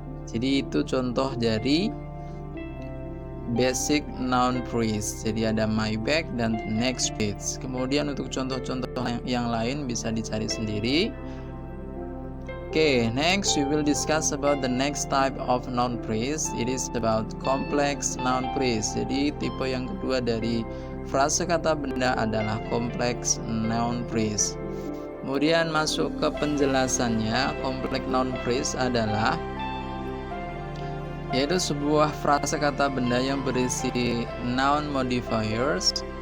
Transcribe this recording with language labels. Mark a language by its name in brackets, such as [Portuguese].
[Indonesian] Jadi itu contoh dari basic noun phrase. Jadi ada my bag dan next page. Kemudian untuk contoh-contoh yang lain bisa dicari sendiri. [English] Okay, next we will discuss about the next type of noun phrase. It is about complex noun phrase. [Indonesian] Jadi tipe yang kedua dari frase kata benda adalah complex noun phrase. Kemudian masuk ke penjelasannya. Complex noun phrase adalah yaitu sebuah frase kata benda yang berisi noun modifiers.